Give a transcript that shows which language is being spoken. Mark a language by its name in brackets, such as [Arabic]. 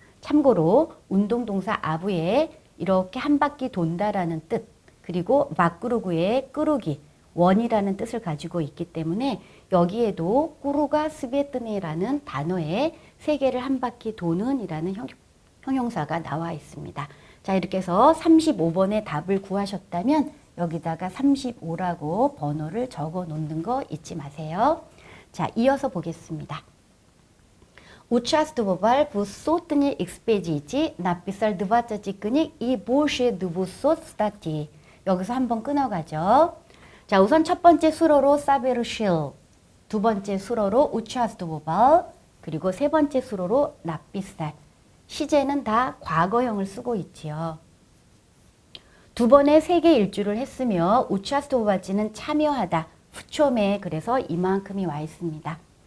[Korean] 참고로 운동동사 아부에 이렇게 한 바퀴 돈다라는 뜻, 그리고 밖으로구의 끄르기, 원이라는 뜻을 가지고 있기 때문에 여기에도 꾸루가 스베트네라는 단어에 세계를 한 바퀴 도는 이라는 형용사가 나와 있습니다. 자, 이렇게 해서 35번의 답을 구하셨다면 여기다가 35라고 번호를 적어 놓는 거 잊지 마세요. 자, 이어서 보겠습니다. [Russian] Участвовал в сотне экспедиций, написал 20 книг и больше 200 статей. [Korean] 여기서 한번 끊어가죠. 자, 우선 첫 번째 수로로 사베르실, 두 번째 수로로 우차스도보발, 그리고 세 번째 수로로 나피살. 시제는 다 과거형을 쓰고 있지요. 두 번의 세계 일주를 했으며 우차스도보발지는 참여하다, 후초매, 그래서 이만큼이 와 있습니다.